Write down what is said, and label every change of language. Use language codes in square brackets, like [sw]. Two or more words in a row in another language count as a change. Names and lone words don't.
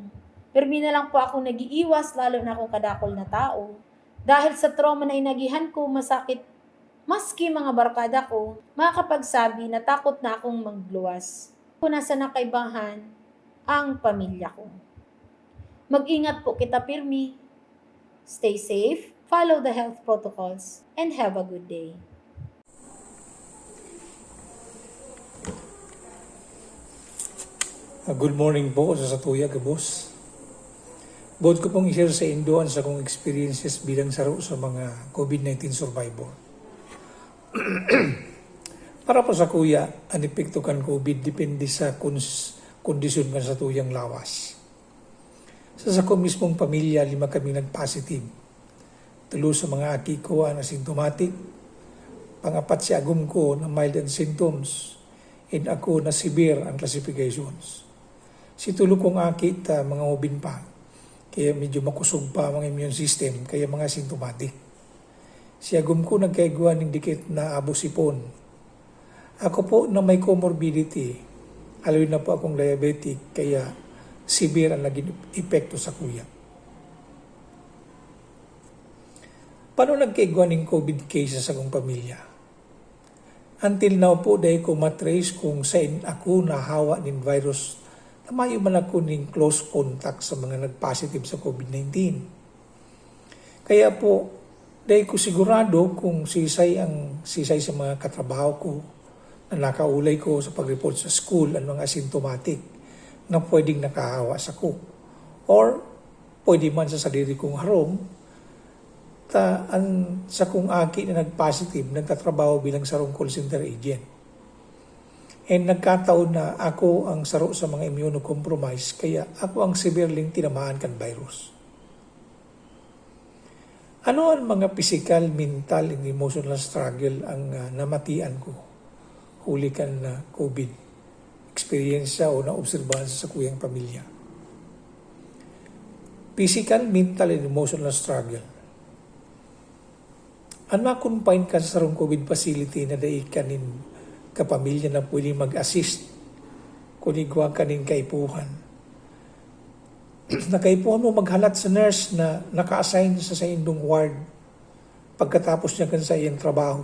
[bik] Pirmi na lang po ako nagiiwas lalo na akong kadakol na tao. Dahil sa trauma na inagihan ko, masakit. Maski mga barkada ko, makakapagsabi na takot na akong magluwas. Kung nasa nakaibahan ang pamilya ko. Mag-ingat po kita pirmi. [en] Stay safe, follow the health protocols, and have a good day. [bik] Good morning po sa Satuya, Gabos. Buod ko pong i-share sa Indo ang sa kong experiences bilang saro sa mga COVID-19 survivor. Para po sa kuya, ang epekto kan COVID depende sa kondisyon kan sa tuyang lawas. Sa ko mismong pamilya, 5 kami nag-positive. 3 sa mga aki ko ang asymptomatic. Pangapat si agum ko na [en] mild and symptoms. [bik] And ako na severe ang classifications. Si tulo kong aki mga ubin pa. Kaya medyo makusog pa ang immune system, kaya mga symptomatic. Si agum ko nagkaigwa ng dikit na abusipon. Ako po na may comorbidity. Alawin na po akong diabetic, kaya severe ang naging epekto sa kuya. Paano nagkaigwa ng COVID cases sa akong pamilya? Until now po, dahil ko matrace kung saan ako nahawa ng virus na mayo man ako ng [en] close contact [bik] sa mga nag-positive sa COVID-19. Kaya po, dahil ko sigurado kung sisay sa mga katrabaho ko na nakaulay ko sa pag-report sa school ang mga asymptomatic na pwedeng nakahawa sa ko. Or pwede man sa sarili kong harong sa kong aki na nag-positive, nagtatrabaho bilang sarong [en] call center agent. [bik] And nagkataon na ako ang saro sa mga immunocompromised, kaya ako ang severely tinamaan kan virus. Ano ang mga [en] physical, mental, and emotional struggle [bik] ang namatian ko huli kan COVID experience o na-obserbahan sa kuyang pamilya? [en] Physical, mental, and emotional struggle. [bik] Ano na-confine ka sa sarong COVID facility na daig kanin kapamilya na pwede mag-assist kung igwa kanin kaipuhan. Nakaipuhan mo maghalat sa nurse na naka-assign sa indong ward pagkatapos niya kan sa iyang trabaho.